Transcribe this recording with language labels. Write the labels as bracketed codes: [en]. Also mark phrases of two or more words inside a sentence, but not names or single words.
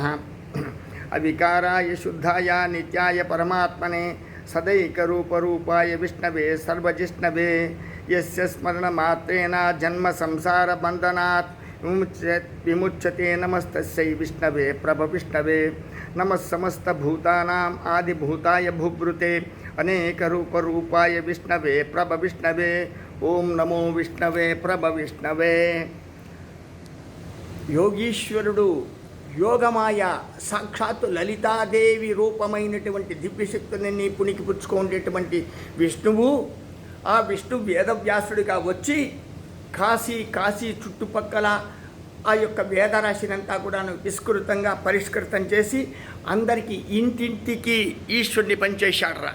[sa] अविकाराय शुद्धाय नित्याय परमात्मने सदैकरूपरूपाय विष्णवे सर्वजिष्णवे यस्य स्मरणमात्रेण जन्म संसारबन्धनात् विमुच्यते। नमस्तस्यै विष्णवे प्रभविष्णवे। नमः समस्तभूतानाम् आदिभूताय भूभृते अनेकरूपरूपाय विष्णवे प्रभविष्णवे। ओम नमो विष्णवे प्रभविष्णवे। [te] యోగీశ్వరుడు యోగమాయ సాక్షాత్తు లలితాదేవి రూపమైనటువంటి దివ్యశక్తులన్నీ పుణికి పుచ్చుకునేటువంటి విష్ణువు, ఆ విష్ణు వేదవ్యాసుడిగా వచ్చి కాశీ చుట్టుపక్కల ఆ యొక్క వేదరాశినంతా కూడా విస్తృతంగా పరిష్కృతం చేసి అందరికీ ఇంటింటికి ఈశ్వరుని పనిచేశాడరా.